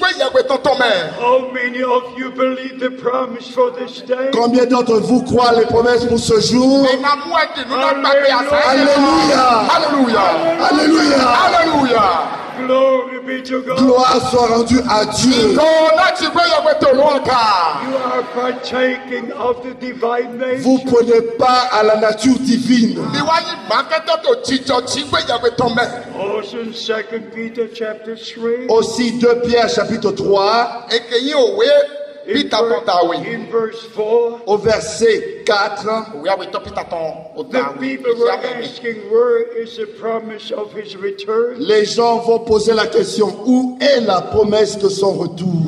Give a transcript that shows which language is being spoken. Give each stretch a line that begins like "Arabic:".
English: How many of you believe the promise for this day?
French: Combien d'entre vous croient les promesses pour ce jour? Alléluia. Alléluia. Alléluia. Alléluia.
English: Glory be to God.
French: Gloire soit rendue à Dieu.
English: You are partaking of the divine nature.
French: Vous prenez part à la nature divine.
English: Also in 2 Peter chapter 3.
French: Aussi 2 Pierre chapitre 3.
English: In verse 4,
French: au verset 4,
English: the people were asking, where is the promise of his return?
French: les gens vont poser la question, où est la promesse de son retour?